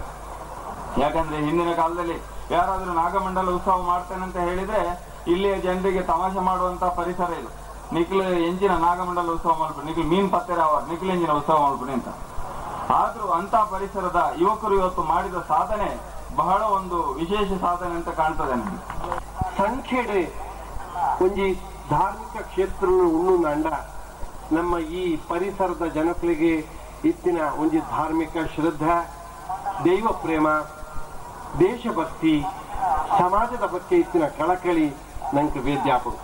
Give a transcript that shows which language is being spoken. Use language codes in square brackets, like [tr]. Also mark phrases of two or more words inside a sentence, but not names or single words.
[kn] ಯಾಕಂದ್ರೆ ಹಿಂದಿನ ಕಾಲದಲ್ಲಿ ಯಾರಾದ್ರೂ ನಾಗಮಂಡಲ ಉತ್ಸವ ಮಾಡ್ತೇನೆ ಅಂತ ಹೇಳಿದ್ರೆ ಇಲ್ಲಿಯ ಜನರಿಗೆ ತಮಾಷೆ ಮಾಡುವಂತ ಪರಿಸರ ಇದು. [tcy] ನಿಖಿಲ್ ಎಂಜಿನ ನಾಗಮಂಡಲ ಉತ್ಸವ ಮಾಡ್ಬಿಡಿ, ನಿಖಿಲ್ ಮೀನ್ ಪತ್ತೆರಾವ ನಿಖಿಲ್ ಎಂಜಿನ ಉತ್ಸವ ಮಾಡ್ಬಿಡಿ ಅಂತ. [kn] ಆದ್ರೂ ಅಂತ ಪರಿಸರದ ಯುವಕರು ಇವತ್ತು ಮಾಡಿದ ಸಾಧನೆ ಬಹಳ ಒಂದು ವಿಶೇಷ ಸಾಧನೆ ಅಂತ ಕಾಣ್ತದೆ ನನಗೆ. [tcy] ಸಂಖ್ಯೆಡೆ ಒಂಜಿ ಧಾರ್ಮಿಕ ಕ್ಷೇತ್ರ ಉಣ್ಣುಂಡ [kn] ನಮ್ಮ ಈ ಪರಿಸರದ ಜನಗಳಿಗೆ [tcy] ಇತ್ತಿನ ಒಂಜಿ ಧಾರ್ಮಿಕ ಶ್ರದ್ಧೆ, ದೈವ ಪ್ರೇಮ, ದೇಶಭಕ್ತಿ, ಸಮಾಜದ ಬಗ್ಗೆ ಇತ್ತಿನ ಕಳಕಳಿ ನಂಗೆ ವೇದ್ಯಾಪಡು.